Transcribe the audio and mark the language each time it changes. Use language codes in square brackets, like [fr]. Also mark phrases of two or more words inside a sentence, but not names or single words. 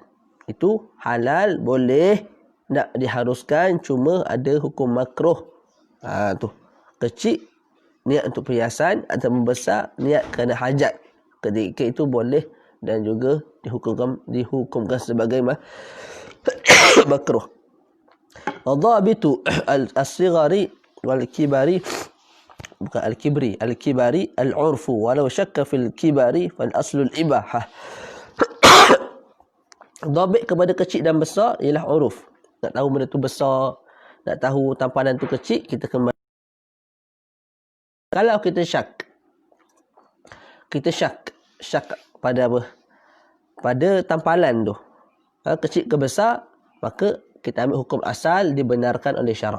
[ms] Itu halal, boleh, tak diharuskan, cuma ada hukum makruh. Tu. Kecil niat untuk perhiasan ataupun besar niat kerana hajat. Ketika itu boleh dan juga dihukumkan sebagai makruh. [ar] ضابط الصغار والكبار, bukan al-kibri, الكبار العرف ولو شك في الكبار فالأصل الإباحة. [ms] Dhabit kepada kecil dan besar ialah uruf. Nak tahu benda tu besar, nak tahu tampalan tu kecil, kita kembali. Kalau kita syak pada apa? Pada tampalan tu, kecil ke besar, maka kita ambil hukum asal dibenarkan oleh syarak.